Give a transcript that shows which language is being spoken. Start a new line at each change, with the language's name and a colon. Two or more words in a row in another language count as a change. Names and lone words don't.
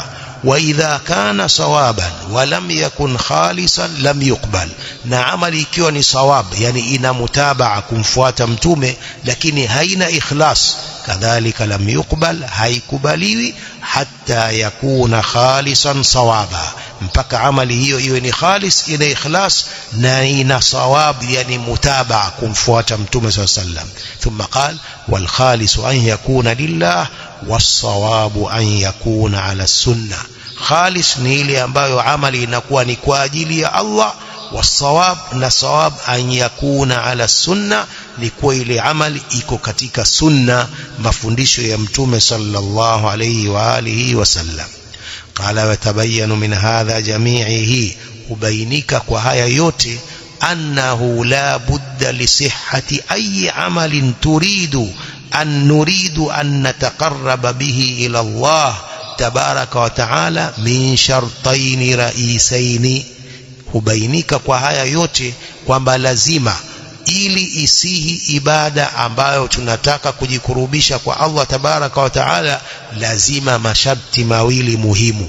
Arabic: وإذا كان صوابا ولم يكن خالصا لم يقبل,
Swahili: na amali ikiwa ni sawab, yani ina mutabaa kumfuata mtume, lakini haina ikhlas,
Arabic: كذلك لم يقبل,
Swahili: haikubaliwi
Arabic: حتى يكون خالصا صوابا,
Swahili: mpaka amali hiyo iwe ni khalis, ina ikhlas na ina sawab, yani mutabaa kumfuata mtume
Arabic: صلى الله عليه وسلم. ثم قال والخالص أن يكون لله والصواب أن يكون على السنة.
Swahili: Khalis ni ile ambayo amali inakuwa ni kwa ajili ya Allah, was-sawab na sawab
Arabic: أن يكون على السنة,
Swahili: ni kwa ile amali iko katika sunna, mafundisho ya mtume
Arabic: صلى الله عليه وعلى آله وسلم. قال وتبين من هذا جميعه,
Swahili: ubainika kwa haya yote,
Arabic: أنه لا بد لصحة أي عمل نريد أن نتقرب به إلى الله تبارك وتعالى من شرطين رئيسين.
Swahili: Hubainika kwa haya yote kwamba lazima, ili isihi ibada ambayo tunataka kujikurubisha kwa Allah
Arabic: تبارك وتعالى,
Swahili: lazima masharti mawili muhimu.